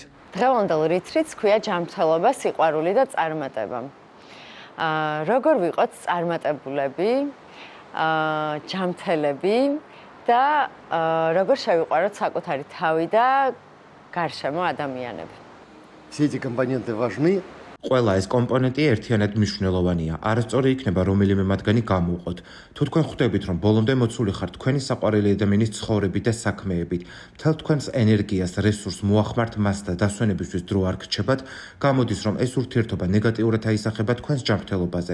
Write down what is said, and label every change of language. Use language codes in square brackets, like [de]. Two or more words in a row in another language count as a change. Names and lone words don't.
[ka] დღევანდელ რიცხვიც ქვია ჯანმრთელობა, სიყვარული და წარმატება. როგორ ვიყოთ წარმატებულები, ჯანმრთელები და როგორ შევიყვაროთ საკუთარი თავი და გარშემო ადამიანები. [ru] Все эти компоненты важны. [ka] ყველა ეს კომპონენტი ერთიანად მნიშვნელოვანია. არასწორი იქნება რომელიმე მათგანი გამოვყოთ. თუ თქვენ ხვდებით, რომ ბოლომდე მოცული ხართ თქვენი საყვარელი ადამიანის ცხოვრებით და საქმეებით, მთელ თქვენს ენერგიას, რესურსს მოახმართ მას და დასვენებისთვის დრო არ გრჩებათ, გამოდის, რომ ეს ურთიერთობა ნეგატიურად აისახება თქვენს ჯანმრთელობაზე.